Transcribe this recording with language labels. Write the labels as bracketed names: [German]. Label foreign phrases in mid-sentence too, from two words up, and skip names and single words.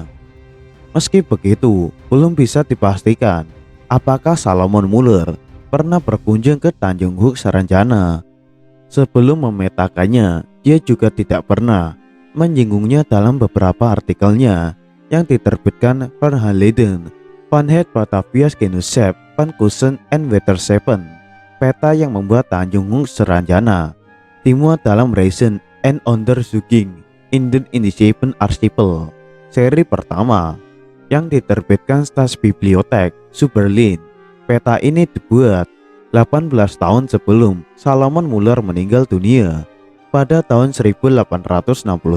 [Indonesian] Meski begitu, belum bisa dipastikan apakah Salomon Muller pernah berkunjung ke Tanjung Huk Saranjana. Sebelum memetakannya, dia juga tidak pernah menyinggungnya dalam beberapa artikelnya yang diterbitkan Verhaalleden van het Batavia's Genootschap van Kusten en Waterschepen. Peta yang membuat Tanjung Huk Saranjana dimuat dalam Reizen en Onderzoeking in den Indische Archipel, seri pertama yang diterbitkan Staatsbibliothek zu Berlin. Peta ini dibuat 18 tahun sebelum Salomon Muller meninggal dunia pada tahun 1863.